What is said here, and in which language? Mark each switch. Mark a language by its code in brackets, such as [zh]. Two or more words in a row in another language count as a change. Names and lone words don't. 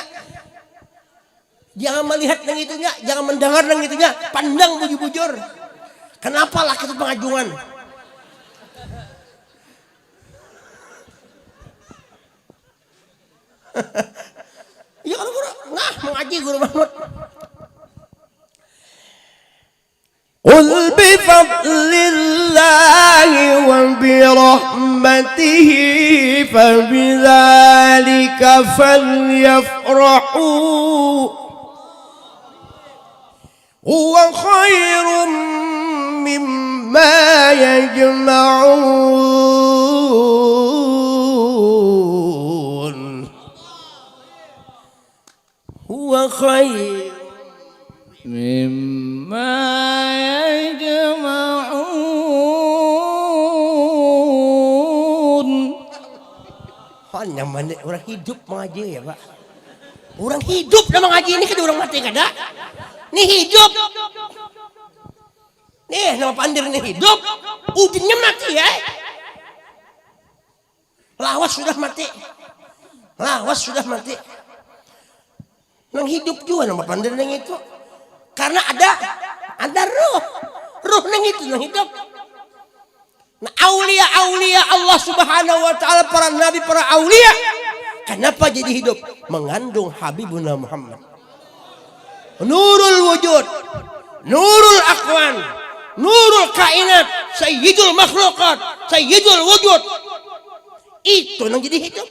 [bjn] Jangan melihat nang itunya, jangan mendengar nang itunya. Pandang bujur-bujur. Kenapa laki itu pengajuan? Ya kalau guru, nah mengaji Guru Mahmud. [ar] قل بفضل الله وبرحمته فبذلك فليفرحوا هو خير مما يجمعون هو خير مما يجمعون. [bjn] Nyaman orang hidup mengaji ya Pak. Orang hidup dah mengaji ini kan orang mati kada. Ini hidup. Nih nama pandir ini hidup. Udinnya mati ya. Lawas sudah mati. Lawas sudah mati. Nang hidup juga nama pandir nang itu. Karena ada roh. Roh nang itu nang hidup. Nah aulia [ar] الله سبحانه وتعالى, [bjn] para nabi, para aulia. Kenapa jadi hidup? Mengandung Habibuna Muhammad. [ar] نور الوجود. نور الأكوان. نور الكائنات. سيد المخلوقات. سيد الوجود. [bjn] Itu yang jadi hidup.